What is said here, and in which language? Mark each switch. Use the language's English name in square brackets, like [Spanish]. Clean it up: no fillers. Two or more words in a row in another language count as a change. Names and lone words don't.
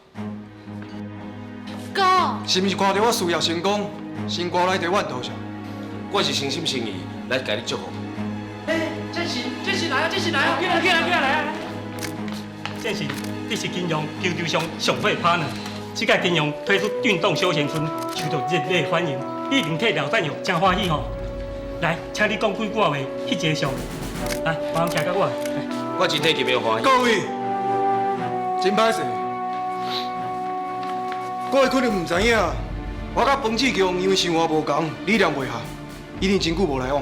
[Min Nan Chinese] 哥，是毋是看到我事业成功，心肝来伫阮头上？我是诚心诚意来甲你祝福。建行来啊！建行来啊！来啊！建行，你是金融球球上上好的 partner。这届金融推出运动休闲村，受到热烈欢迎，已经替廖战友真欢喜吼。来，请你讲几句话，翕一个相。来，马上徛到我。我真替金平欢喜。各位，真歹势，各位可能唔知影，我甲彭志强因为生活无同，理念袂合，已经真久无来往。